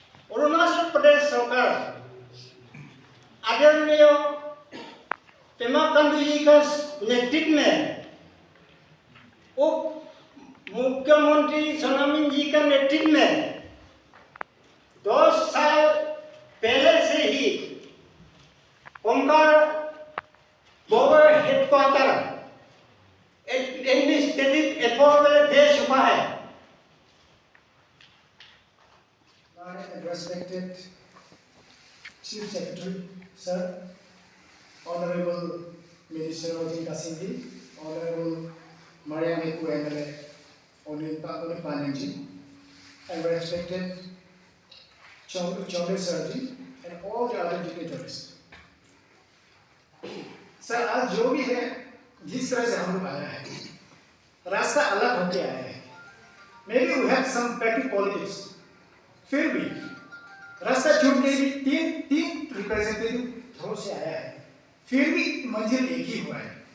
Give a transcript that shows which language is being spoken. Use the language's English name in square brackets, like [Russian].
[Hindi] अरुणाचल प्रदेश सरकार आदरणीय पेमा खांडू जी के नेतृत्व में, उप मुख्यमंत्री सोनामी जी के नेतृत्व में 10 साल पहले से ही Konkan border headquarter administrative effort में दे चुका है। [English] Respected Chief Secretary, Sir, Honorable Minister Ojin Kasindi, Honorable Mariam Eku MLA, Honorable Panenji, and respected Chowdhury Sirji, and all the other dignitaries. [Hindi] Sir, आज जो भी है, जिस तरह से हम लोग आया है, रास्ता अलग होके आया है। [English] Maybe we have some petty politics. [Hindi] फिर भी रास्ता छूट के भी तीन रिप्रेजेंटेटिव थ्रो से आया है, फिर भी मंजिल एक ही हुआ है।